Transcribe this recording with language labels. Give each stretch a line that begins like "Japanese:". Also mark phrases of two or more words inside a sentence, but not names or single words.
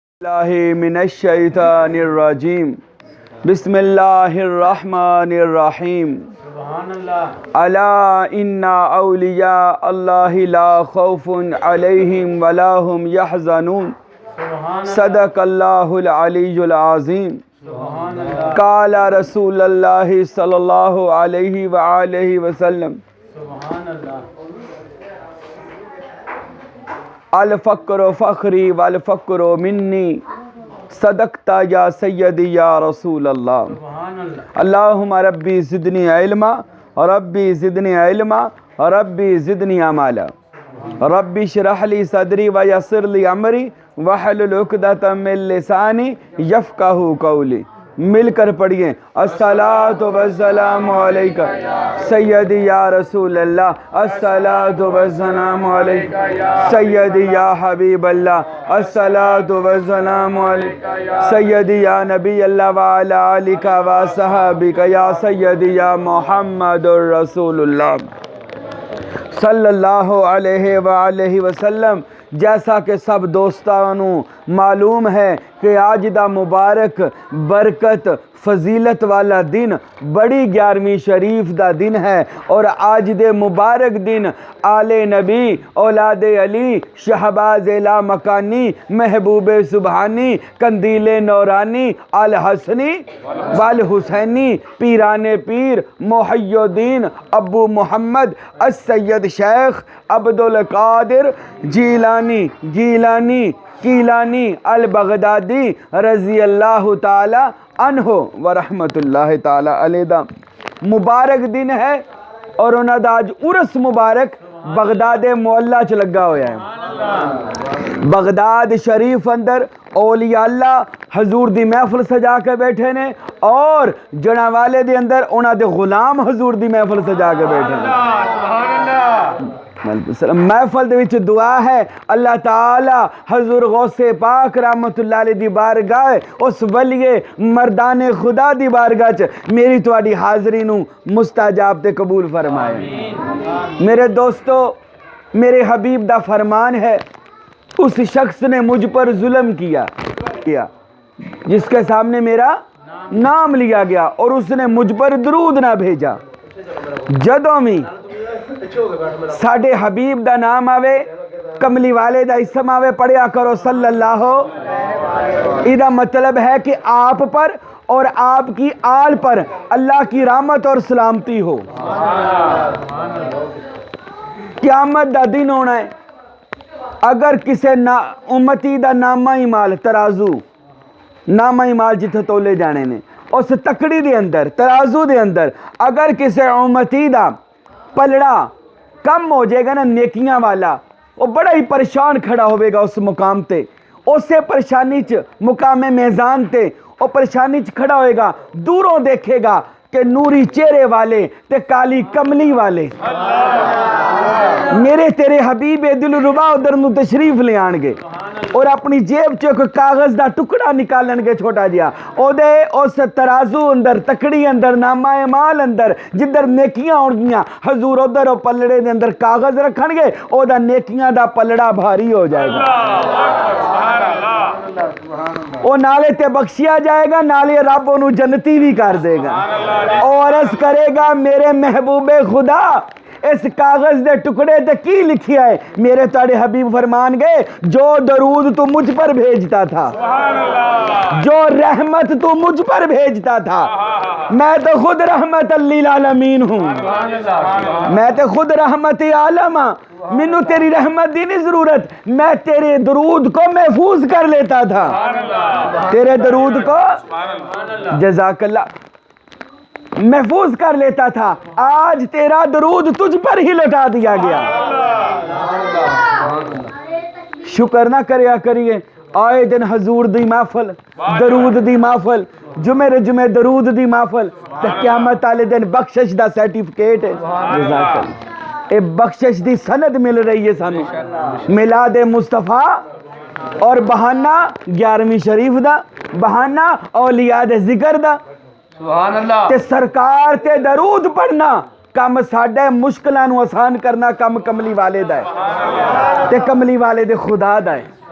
Arabic: من الشيطان الرجيم بسم الله الرحمن الرحيم ألا إن أولياء الله لا خوف عليهم ولا هم يحزنون صدق الله العلي العظيم قال رسول الله صلى الله عليه وآله وسلم الفقر فخري والفقر مني صدقت يا سيدي يا رسول الله اللهم ربي زدني علما ربي زدني علما ربي زدني عملا ربي اشرح لي صدري ويسر لي أمري واحلل عقدة من لساني يفقهوا قولي.
Urdu: مل کر پڑھیے
Arabic: الصلاة والسلام عليك سيدي يا رسول الله الصلاة والسلام عليك سيدي يا حبيب الله الصلاة والسلام عليك سيدي يا نبي الله وعلى آلك وصحابك يا سيدي يا محمد رسول الله صلى الله عليه وآله وسلم.
Punjabi: جیسا کہ سب دوستاں نوں معلوم ہے کہ اج دا مبارک برکت فضیلت والا دن بڑی 11ویں شریف دا دن ہے اور اج دے مبارک دن آل نبی اولاد علی شہباز لا مکانی محبوب سبحانی قندیل نورانی الحسنی والحسینی پیران پیر محی الدین ابو محمد السید شیخ عبدالقادر گیلانی کیلانی البغدادی
Arabic: رضي الله تعالى عنه ورحمة الله تعالى عليه
Punjabi: مبارک دن ہے اور اوہناں دا اج عرس مبارک بغداد معلیٰ چ لگا ہویا ہے. بغداد شریف اندر اولیاء اللہ حضور دی محفل سجا کے بیٹھے نے اور جناں والے دے اندر اوہناں دے غلام حضور دی محفل سجا کے بیٹھے نے. محفل دے وچ دعا ہے اللہ تعالیٰ حضور غوث پاک رحمۃ اللہ علیہ دی بارگاہ اس ولیِ مردانِ خدا دی بارگاہ چ میری تہاڈی حاضری نوں مستجاب تے قبول فرمائے. میرے دوستو، میرے حبیب دا فرمان ہے
Urdu: اس شخص نے مجھ پر ظلم کیا جس کے سامنے میرا نام لیا گیا اور اس نے مجھ پر درود نہ بھیجا.
Punjabi: جدوں وی ساڈے حبیب دا ناں آوے کملی والے دا اسم آوے پڑھیا کرو صلی اللہ.
Urdu: ایدا مطلب ہے کہ آپ پر اور آپ کی آل پر اللہ کی رحمت اور سلامتی ہو.
Punjabi: قیامت دا دن ہونا ہے. اگر کسی امتی دا نامہ ہی مال ترازو نامہ ہی مال جتھے تولے جانے نے اس تکڑی دے اندر ترازو دے اندر اگر کسی امتی دا پلڑا کم ہو جائے گا نا نیکیاں والا، او بڑا ہی پریشان کھڑا ہوگا اس مقام تے. اوسے پریشانی چ مقام میزان تے او پریشانی چ کھڑا ہوئے گا، دوروں ویکھے گا کہ نوری چہرے والے تے کالی کملی والے میرے تیرے حبیب دلربا اودھر نوں تشریف لے آن گے اور اپنی جیب چوں کوئی کاغذ دا ٹکڑا کڈھن گے چھوٹا جیہا اوہدے اس ترازو اندر تکڑی اندر نامہ مال اندر جدھر نیکیاں ہون گیاں حضور اودھر پلڑے دے اندر کاغذ رکھن گے اوہدا نیکیاں دا پلڑا بھاری ہو جائے گا. او نالے تے بخشیا جائے گا نالے رب اوہنوں جنتی وی کر دے گا اور عرض کرے گا میرے محبوبِ خدا اس کاغذ دے ٹکڑے تے کی لکھیا ہے. میرے تہاڈے حبیب فرمان گئے
Urdu: جو درود تو مجھ پر بھیجتا تھا، جو رحمت تو مجھ پر بھیجتا تھا، میں تو خود رحمۃ للعالمین ہوں,
Punjabi: میں تے خود رحمتِ عالم ہاں. مینوں تیری رحمت دی نہیں ضرورت,
Urdu: میں تیرے درود کو محفوظ کر لیتا تھا، تیرے درود کو جزاک اللہ محفوظ کر لیتا تھا. آج تیرا درود تجھ پر ہی لوٹا دیا گیا.
Punjabi: شکر نہ کریا کریے آئے دن حضور دی محفل درود دی محفل جمعے جمعے درود دی محفل تے قیامت والے دن بخشش دا سرٹیفکیٹ ہے. اے بخشش دی سند مل رہی ہے سانوں میلاد مصطفیٰ اور بہانہ 11ویں شریف دا بہانہ اولیاء دے ذکر دا سبحان اللہ تے سرکار تے درود پڑھنا کم ساڈے مشکلاں نوں آسان کرنا کم کملی والے دا ہے تے کملی والے دے خدا دا ہے.